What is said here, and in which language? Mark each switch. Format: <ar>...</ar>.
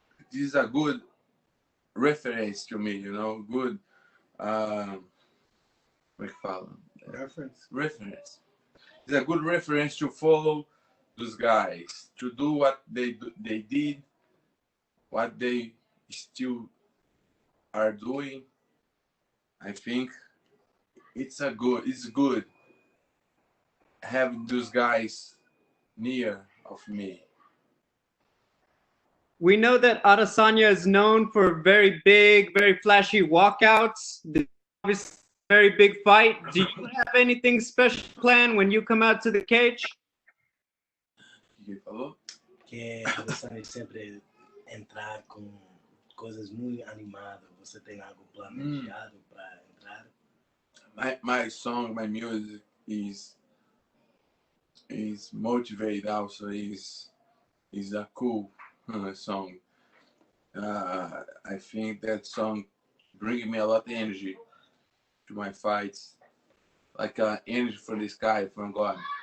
<en>This is a good reference to me, good</en> <pt>como é que fala?</pt> <en>Reference. Reference. It's a good reference to follow those guys, to do what they did, what they still are doing. I think it's good having those guys near of me. We know that Adesanya is known for very big, very flashy walkouts. This is obviously a very big fight. Do you have anything special planned when you come out to the cage?</en> <pt>Ele falou? Que a Adesanya sempre entrar com coisas muito animadas. Você tem algo planejado para entrar?</pt> <en>My song, my music is motivated also. Is a cool song. I think that song bringing me a lot of energy to my fights, like energy from the sky, from God.</en>